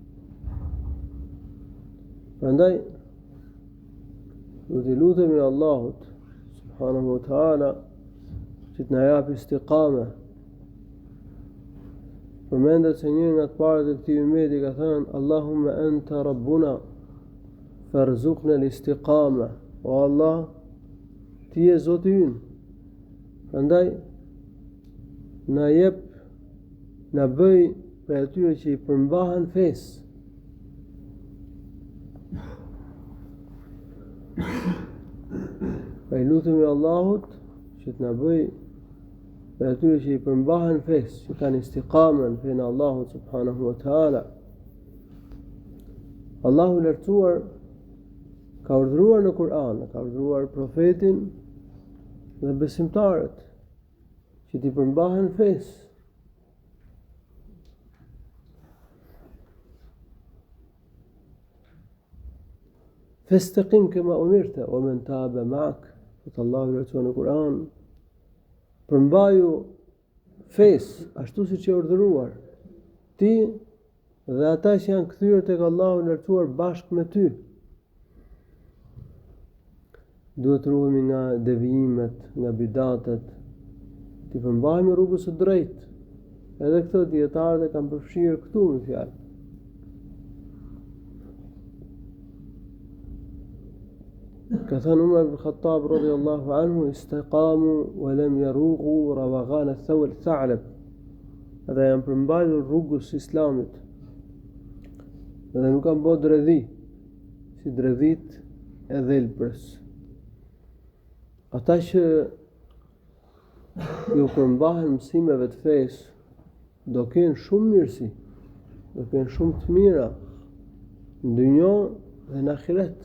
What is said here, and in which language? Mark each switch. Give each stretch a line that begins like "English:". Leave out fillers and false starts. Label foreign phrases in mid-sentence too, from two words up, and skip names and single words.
Albanian: Prandaj do t'i lutemi Allahut
Arabic: سبحانه وتعالى
Albanian: që të na japë istiqame. Përmendet se një nga të parët e këtij ummeti ka thënë:
Arabic: اللهم أنت ربنا فارزقنا الاستقامة.
Albanian: O Allah, ti je Zoti ynë. Prandaj na bëj për atyre që i përmbahen fesë. Pa i lutemi Allahut që të na bëj për atyre që i përmbahen fesë, që kanë istiqamen fenë Allahut
Arabic: سبحانه وتعالى.
Albanian: Allahu i lartësuar ka urdhëruar në Kur'an, ka urdhëruar profetin dhe besimtarët që t'i përmbahen fesë.
Arabic: فاستقم كما أمرت ومن تاب معك.
Albanian: Allahu i lartësuar në Kur'an, përmbaju fesë, ashtu siç e urdhëruar. Ti dhe ata që janë kthyer tek Allahu i lartësuar bashkë me ty. Duhet të ruhemi nga devijimet, nga bidatet, të përmbahemi rrugës së drejtë. Edhe këto dietarët e kanë përfshirë këtu në fjalë. Ka thënë
Arabic: Umar ibn Khattab رضي الله عنه، استقاموا ولم يروغوا روغان الثعلب.
Albanian: Ata janë përmbajtur rrugës së Islamit. Dhe nuk kanë bërë dredhi, si dredhit e dhelprës. Ata që ju përmbahen mësimeve të fesë, do kenë shumë mirësi, do kenë shumë të mira në dynjë dhe në ahiret.